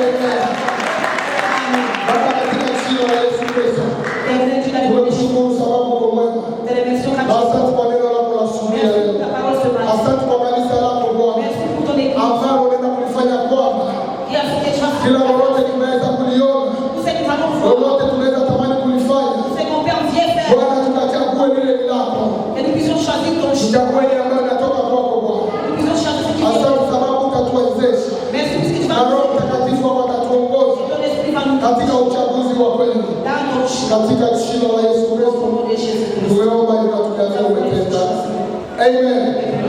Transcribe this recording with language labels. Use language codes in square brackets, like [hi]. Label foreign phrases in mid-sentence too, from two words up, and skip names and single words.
[sw] Amen. Baba, katika jina la Yesu Kristo, [fr] Éternel, tu l'as béni. [sw] tunakushukuru sababu uko mwema. [fr] Te remercions car [sw] Na asante kwa neno lako la asubuhi ya [fr] Merci pour [sw] leo. [fr] ta parole ce matin. [sw] Asante kwa kanisa lako Bwana, [fr] Merci pour ton église. [sw] ambalo unaenda kulifanya kwamba [fr] Qui a fait que tu as [sw] kila lolote tunaweza kuliona, [fr] tout ce que nous allons voir. [sw] lolote tunaweza tamani kulifanya. [fr] Tout ce qu'on peut en bien faire. [sw] Bwana, tukachague lile lako, [fr] Que nous puissions choisir ton choix. [sw] tuchague ile ambayo inatoka kwako Bwana. [fr] Nous puissions choisir ce qui est [sw] Asante sababu utatuwezesha [fr] Merci pour ce que tu [sw] na [fr] vas [sw] Roho [fr] nous faire. [sw] Mtakatifu wako atatuongoza [fr] Ton esprit va nous [sw] katika uchaguzi wa kweli, [fr] dans ton choix. [sw] katika jina la Yesu [fr] Au [sw] Kristo [fr] nom de Jésus-Christ. [sw] tumeomba ili tujalie umetenda. Amen.